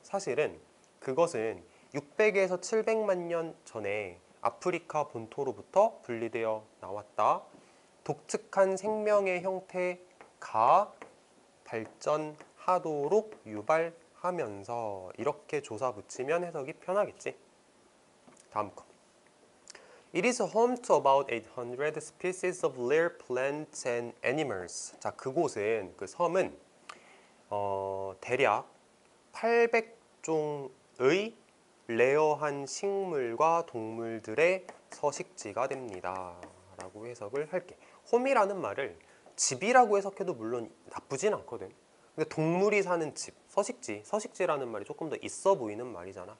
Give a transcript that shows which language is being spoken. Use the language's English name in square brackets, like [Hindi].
[Korean] 사실은 그것은 600에서 700만 년 전에 아프리카 본토로부터 분리되어 나왔다. 독특한 생명의 형태가 발전하도록 유발하면서. 이렇게 조사 붙이면 해석이 편하겠지. 다음 거. [English] It is home to about 800 species of rare plants and animals. [Korean] 자, 그곳은, 그 섬은 대략 800종의 레어한 식물과 동물들의 서식지가 됩니다 라고 해석을 할게. 홈이라는 말을 집이라고 해석해도 물론 나쁘진 않거든. 근데 동물이 사는 집, 서식지라는 말이 조금 더 있어 보이는 말이잖아.